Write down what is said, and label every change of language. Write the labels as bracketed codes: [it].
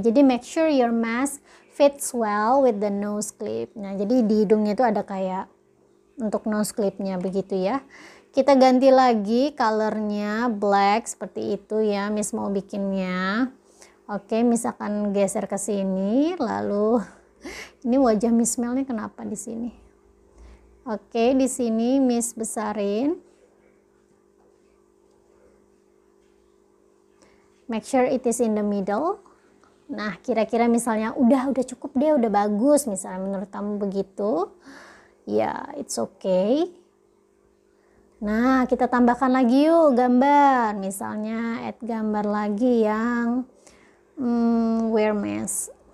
[en] Jadi make sure your mask fits well with the nose clip. [id] Nah, jadi di hidungnya itu ada kayak untuk nose clipnya begitu ya. Kita ganti lagi colornya black seperti itu ya. Miss mau bikinnya. Oke, misalkan geser ke sini lalu Ini wajah Miss Mel nih kenapa di sini? Oke, di sini Miss besarin. [en] Make sure it is in the middle. [id] Nah, kira-kira misalnya udah cukup deh, udah bagus misalnya menurut kamu begitu. Ya, [en] it's okay. [id] Nah, kita tambahkan lagi yuk gambar. Misalnya add gambar lagi yang [en] wear mask.